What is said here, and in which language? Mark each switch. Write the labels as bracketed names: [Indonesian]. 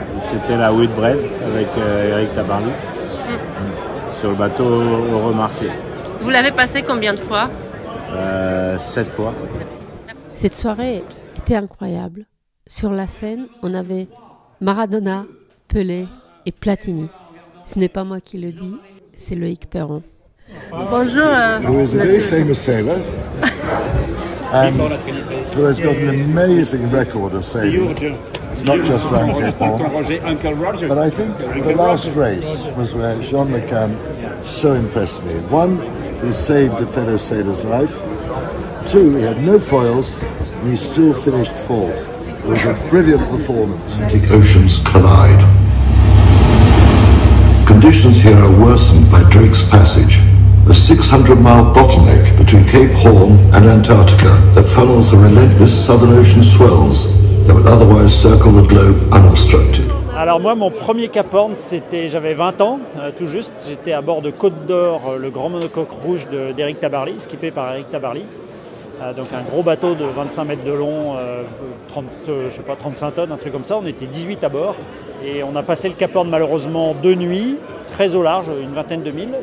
[French] C'était la Whitbread avec Éric Tabarly sur le bateau Euromarché. Vous l'avez passé combien de fois? 7 fois. Cette soirée était incroyable. Sur la scène, on avait Maradona, Pelé et Platini. Ce n'est pas moi qui le dis, c'est Loïc Perron. Bonjour. [English] Who is a very famous sailor who has got an amazing record of sailing. It's not just around Cape Horn, but I think the last race was where Jean Le Cam so impressed me. One, he saved a fellow sailor's life. Two, he had no foils, and he still finished fourth. It was a brilliant performance. Atlantic oceans collide. Conditions here are worsened by Drake's Passage, a 600-mile bottleneck between Cape Horn and Antarctica that funnels the relentless Southern Ocean swells that would otherwise circle the globe unobstructed. [French] Alors moi, mon premier Cap Horn, j'avais 20 ans, tout juste. J'étais à bord de Côte d'Or, le grand monocoque rouge d'Éric Tabarly, skippé par Éric Tabarly. Donc un gros bateau de 25 mètres de long, 35 tonnes, un truc comme ça. On était 18 à bord et on a passé le Cap Horn malheureusement 2 nuits, très au large, une vingtaine de milles.